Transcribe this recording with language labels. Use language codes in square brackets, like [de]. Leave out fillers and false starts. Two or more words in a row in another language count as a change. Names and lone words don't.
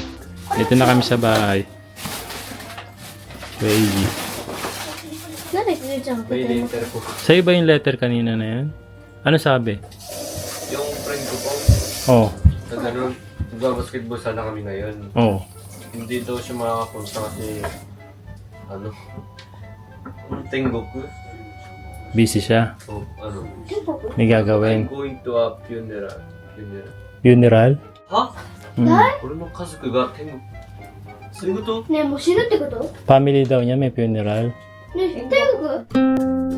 [tl] Dito na kami sa bahay. Crazy. [ja] なんでゆうちゃんここ [tl] Sa'yo ba yung letter kanina na yan? Ano sabi? Yung friend ko po, Oh. nagbabasketball sana kami ngayon. Oh. Hindi daw siya makakapunta kasi, Tengoku. Busy siya. So, May gagawin. [en] I'm going to a funeral. [tl] Funeral? Ha? Hmm. [ja] 俺の家族が天国。そういうこと？ねえ、もう死ぬってこと [tl] Family daw niya may funeral. [ja] ねえ、天国